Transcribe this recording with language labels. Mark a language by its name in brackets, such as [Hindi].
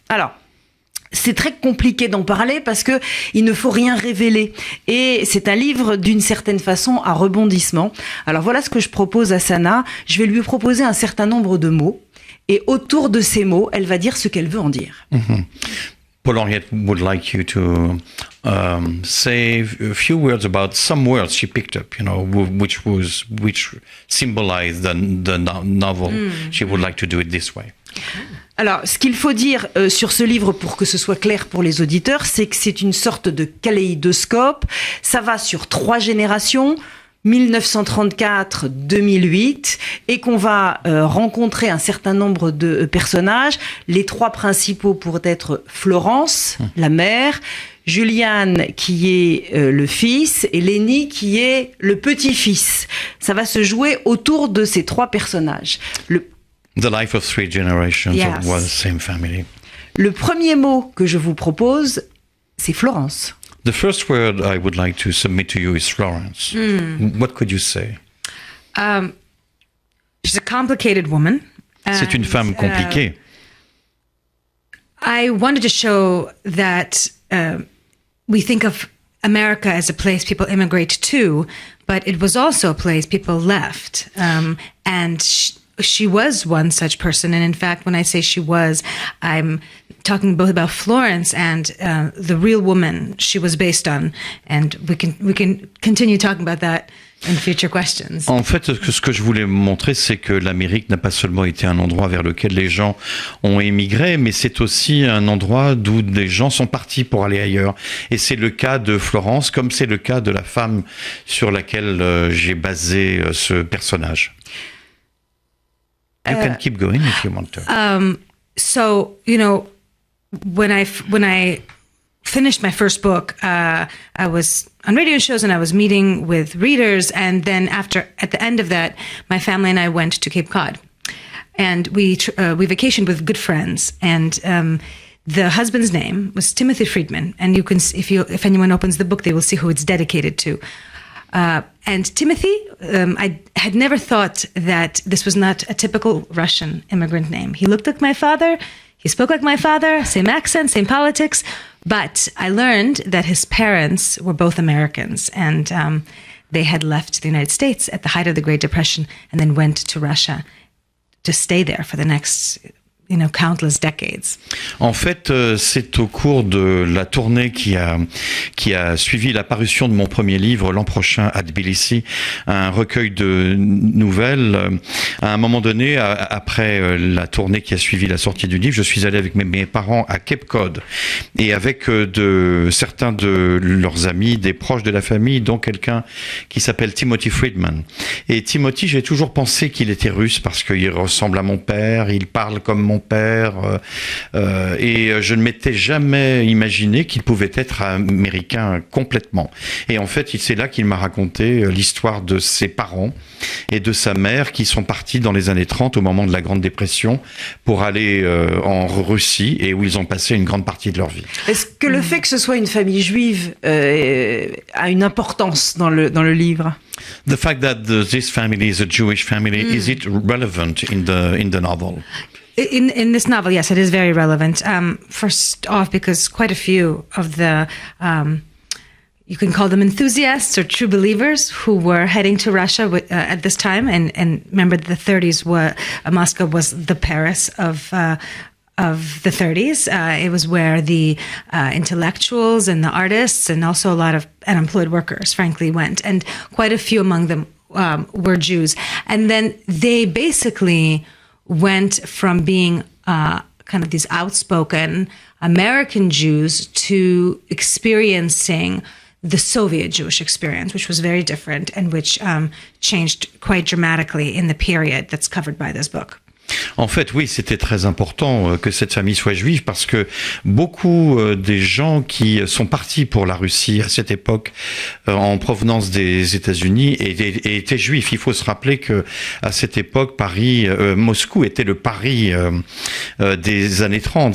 [French] Alors, c'est très compliqué d'en parler parce que il ne faut rien révéler. Et c'est un livre, d'une certaine façon, à rebondissement. Alors voilà ce que je propose à Sana. Je vais lui proposer un certain nombre de mots. Et autour de ces mots, elle va dire ce qu'elle veut en dire. Mm-hmm. [English] Paul Henriette would like you to say a few words about some words she picked up, you know, which symbolize the novel. She would like to do it this way. [French] Alors, ce qu'il faut dire sur ce livre pour que ce soit clair pour les auditeurs, c'est que c'est une sorte de kaléidoscope. Ça va sur 3 générations. 1934-2008, et qu'on va rencontrer un certain nombre de personnages. Les 3 principaux pourraient être Florence, la mère, Julian qui est le fils, et Lenny qui est le petit-fils. Ça va se jouer autour de ces 3 personnages. [English] The life of 3 generations Yes. of one same family. [French] Le premier mot que je vous propose, c'est Florence. [English] The first word I would like to submit to you is Florence. What could you say? She's a complicated woman. [French] C'est une femme compliquée. [English] I wanted to show that we think of America as a place people immigrate to, but it was also a place people left. And she was one such person. And in fact, when I say she was, I'm talking both about Florence and the real woman she was based on. And we can continue talking about that in future questions. [French] En fait, ce que je voulais montrer, c'est que l'Amérique n'a pas seulement été un endroit vers lequel les gens ont émigré, mais c'est aussi un endroit d'où des gens sont partis pour aller ailleurs. Et c'est le cas de Florence, comme c'est le cas de la femme sur laquelle j'ai basé ce personnage. [English] You can keep going if you want to. So, you know, when I finished my first book, I was on radio shows and I was meeting with readers. And then at the end of that, my family and I went to Cape Cod, and we vacationed with good friends. And the husband's name was Timothy Friedman. And you can, if anyone opens the book, they will see who it's dedicated to. And Timothy, I had never thought that this was not a typical Russian immigrant name. He looked like my father. He spoke like my father, same accent, same politics. But I learned that his parents were both Americans, and they had left the United States at the height of the Great Depression and then went to Russia to stay there for the next, countless decades. [French] En fait, c'est au cours de la tournée qui a suivi la parution de mon premier livre l'an prochain à Tbilissi, un recueil de nouvelles. À un moment donné, après la tournée qui a suivi la sortie du livre, je suis allé avec mes parents à Cape Cod et avec certains de leurs amis, des proches de la famille, dont quelqu'un qui s'appelle Timothy Friedman. Et Timothy, j'ai toujours pensé qu'il était russe parce qu'il ressemble à mon père, il parle comme mon père, et je ne m'étais jamais imaginé qu'il pouvait être américain complètement. Et en fait, c'est là qu'il m'a raconté l'histoire de ses parents et de sa mère qui sont partis dans les années 30 au moment de la Grande Dépression pour aller en Russie et où ils ont passé une grande partie de leur vie. Est-ce que le fait que ce soit une famille juive a une importance dans le livre? [English] The fact that this family is a Jewish family, is it relevant in the novel? In this novel, yes, it is very relevant. First off, because quite a few of the you can call them enthusiasts or true believers who were heading to Russia at this time. And remember, the 30s Moscow was the Paris of the 30s. It was where the intellectuals and the artists and also a lot of unemployed workers, frankly, went. And quite a few among them were Jews. And then they basically went from being kind of these outspoken American Jews to experiencing the Soviet Jewish experience, which was very different and which changed quite dramatically in the period that's covered by this book. [French] En fait, oui, c'était très important que cette famille soit juive parce que beaucoup des gens qui sont partis pour la Russie à cette époque en provenance des États-Unis étaient juifs. Il faut se rappeler que à cette époque, Moscou était le Paris des années 30.